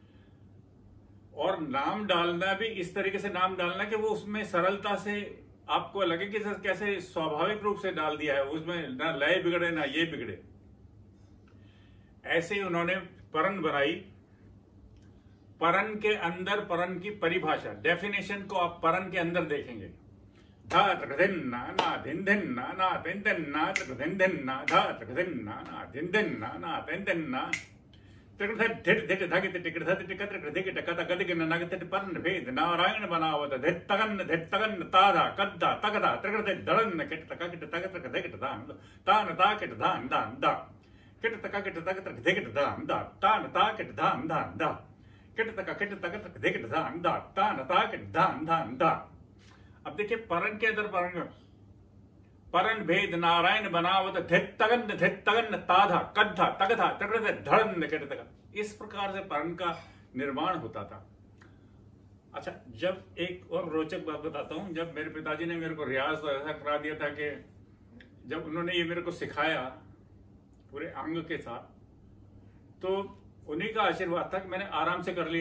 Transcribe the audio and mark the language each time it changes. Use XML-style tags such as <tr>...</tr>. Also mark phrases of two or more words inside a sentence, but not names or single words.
<hi>और नाम डालना भी इस तरीके से नाम डालना कि वो उसमें सरलता से आपको लगे कि कैसे स्वाभाविक रूप से डाल दिया है, उसमें ना लय बिगड़े ना ये बिगड़े। ऐसे ही उन्होंने परन बनाई। परन के अंदर परन की परिभाषा, डेफिनेशन को आप परन के अंदर देखेंगे। धा धिन्ना ना धिन धिन्ना ना धिन धिन्ना धिन धिन्ना धा धिन्ना ना धिन धिन्ना ना धिन धिन्ना भेद नारायण बनावत धित्तगन ताधा कद्दा तगदा त्रिकृत दड़न किट तका किट तक धिकट दान तान ता किट धान दान दा किट तका किट तक धिकट दान दा तान ता किट धान दान दा किट तका किट तक धिकट दान दा तान ता किट धान दान दा। अब देखिए परन के अंदर परन भेद नारायण बनावत धित्तगन ताधा कद्धा तगधा त्रिकृत धड़न किट तका। इस प्रकार से परन का निर्माण होता था। अच्छा, जब एक और रोचक बात बताता हूँ, जब मेरे पिताजी ने मेरे को रियाज तो ऐसा करा दिया था कि जब उन्होंने ये मेरे को सिखाया पूरे अंग के साथ, तो उन्हीं का आशीर्वाद था कि मैंने आराम से कर लिया।</hi>